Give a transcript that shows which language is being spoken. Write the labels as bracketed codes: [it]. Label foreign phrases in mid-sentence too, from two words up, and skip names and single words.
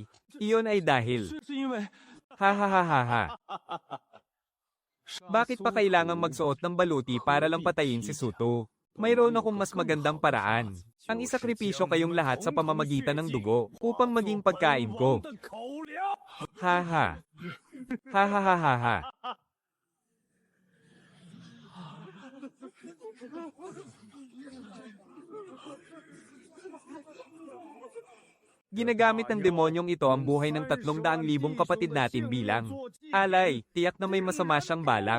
[tl] Iyon ay dahil... [zh] 是因为 [tl] Ha. Bakit pa kailangang magsuot ng baluti para lang patayin si Suto? Mayroon akong mas magandang paraan. Ang isakripisyo kayong lahat sa pamamagitan ng dugo upang maging pagkain ko. [zh] 我的口粮。 [tl] Haha. Ha. Ginagamit ng demonyong ito ang buhay ng 300,000 kapatid natin bilang alay, tiyak na may masama siyang balak.